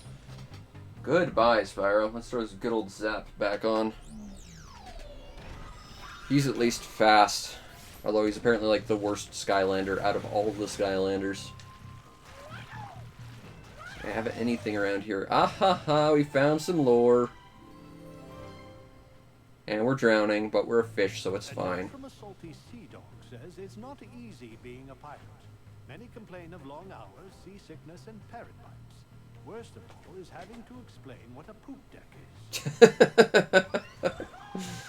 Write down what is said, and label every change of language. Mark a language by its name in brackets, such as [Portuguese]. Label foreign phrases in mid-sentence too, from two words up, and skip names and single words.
[English] Goodbye, Spyro. Let's throw this good old Zap back on. He's at least fast. Although he's apparently like the worst Skylander out of all the Skylanders. Do I have anything around here? Ah ha ha, we found some lore. And we're drowning, but we're a fish, so it's fine. From a salty sea dog says it's not easy being a pirate. Many complain of long hours, seasickness, and parrot bites. Worst of all is having to explain what a poop deck is.